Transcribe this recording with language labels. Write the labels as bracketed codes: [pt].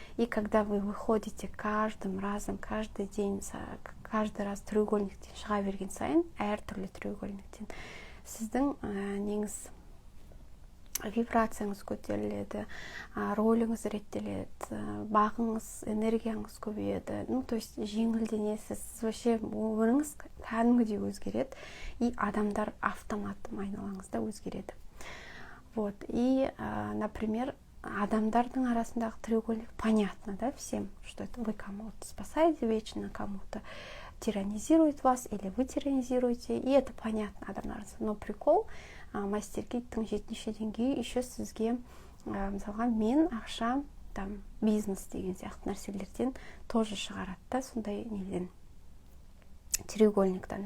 [ru] И когда вы выходите каждым разом, каждый день, каждый раз [kk] треугольниктен шыға берген сайын, әртүрлі треугольниктен сіздің неңіз вибрацияңыз көтеріледі, роліңіз реттеледі, бағыңыз, энергияңыз көбейеді. [ru] Ну, то есть [kk] жеңілденесіз, [ru] вообще [kk] өміріңіз кәдімгідей өзгереді, и адамдар автоматом айналаңызда өзгереді. [ru] Вот. [kk] И, например, адамдардың арасындағы [ru] треугольник понятно, да, всем, что это вы кому-то спасаете вечно, кому-то тиранизирует вас, или вы тиранизируете, и это понятно [kk] адамдар арасында. [ru] Но прикол, [kk] мастер-киттің 7-ші деңгейі еще сізге, мысалға, мен ақша, там, бизнес деген сияқты нәрселерден [ru] тоже [kk] шығарады да, сондай неден, треугольниктан.